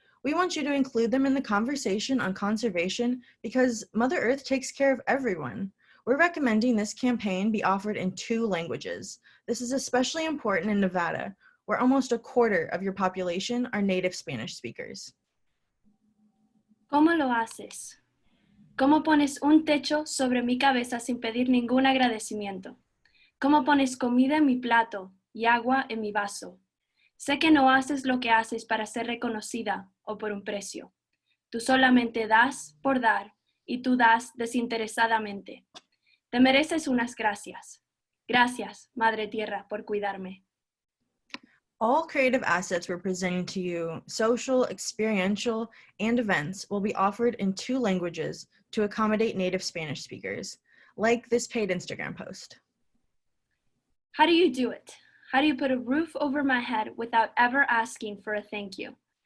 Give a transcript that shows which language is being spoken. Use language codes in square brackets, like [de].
[en] We want you to include them in the conversation on conservation because Mother Earth takes care of everyone. We're recommending this campaign be offered in 2 languages. This is especially important in Nevada, where almost a quarter of your population are native Spanish speakers. [es] ¿Cómo lo haces? ¿Cómo pones un techo sobre mi cabeza sin pedir ningún agradecimiento? Cómo pones comida en mi plato y agua en mi vaso. Sé que no haces lo que haces para ser reconocida o por un precio. Tú solamente das por dar y tú das desinteresadamente. Te mereces unas gracias. Gracias, Madre Tierra, por cuidarme. [en] All creative assets we're presenting to you, social, experiential, and events, will be offered in 2 languages to accommodate native Spanish speakers, like this paid Instagram post. How do you do it? How do you put a roof over my head without ever asking for a thank you?